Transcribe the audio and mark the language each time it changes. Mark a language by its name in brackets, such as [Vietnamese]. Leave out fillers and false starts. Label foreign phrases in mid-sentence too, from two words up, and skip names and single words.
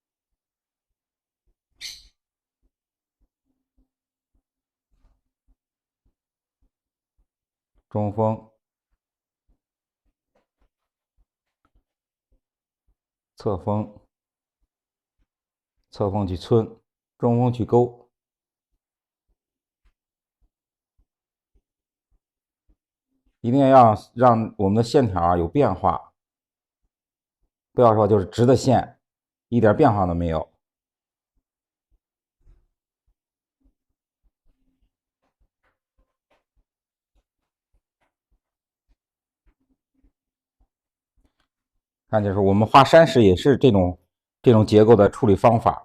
[Chinese] 中鋒、側鋒、側鋒去皴，中鋒去勾。一定要讓我們的線條有變化，不要說就是直的線，一點變化都沒有。看，就是我們畫山石也是這種結構的處理方法。